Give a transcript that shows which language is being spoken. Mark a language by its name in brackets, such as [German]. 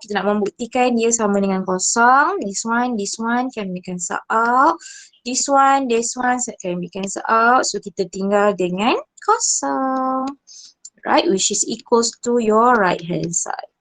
[Malay] Kita nak membuktikan dia sama dengan kosong. [English] This one can be cancel out. This one can be cancel out. So, [Malay] kita tinggal dengan kosong. [English] Right, which is equals to your right hand side.